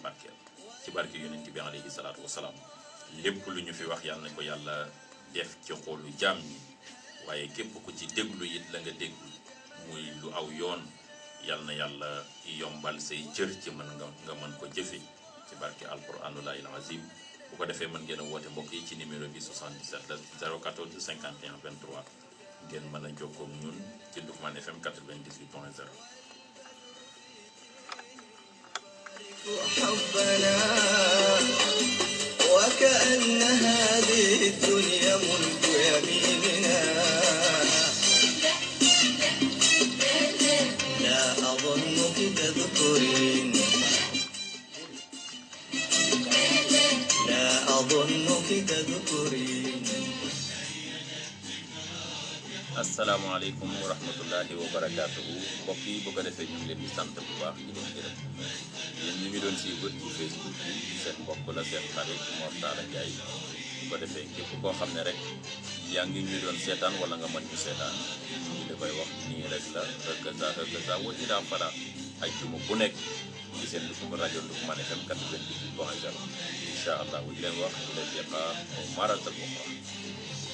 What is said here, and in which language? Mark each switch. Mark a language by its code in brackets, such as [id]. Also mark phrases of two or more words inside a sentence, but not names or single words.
[wo] barkeel ci barke yonent bi [ar] عليه الصلاة والسلام [wo] lépp lu ñu fi wax yal na ko yàlla def ci xoolu jaam ñi waaye képp ku ci déglu it la nga déglu muy lu aw yoon yal na yàlla yombal say cër ci mën nga mën ko jëfe ci barke [ar] القرآن العظيم [wo] bu ko defee mën ngeen a woote mbokk yi ci numéro bi 77 014 51 23 ngeen mën a jokkoo ak ñun ci Ndoukoumane FM 98.0. [ar] حبنا وكأن هذه الدنيا ملك يميننا لا أظنك تذكرين لا أظنك تذكرين السلام عليكم ورحمة الله وبركاته [wo] mbokk yi bu ko defee ñu ngi leen di sant bu baax di leen gërëm yéen ñu ngi doon suivre ci Facebook bi seen mbokk la seen xarit Mor Talla Ndiaye bu ko defee képp koo xam ne rek yaa ngi ñu doon seetaan wala nga mën ñu seetaan ñu ngi la koy wax nii rek la [ar] هكذا وإلى [wo] fala ay juma bu nekk ci seen rajo Ndoukoumane FM 98.0 [ar] إن شاء الله [wo] di leen wax di leen [ar] لقاء مرة أخرى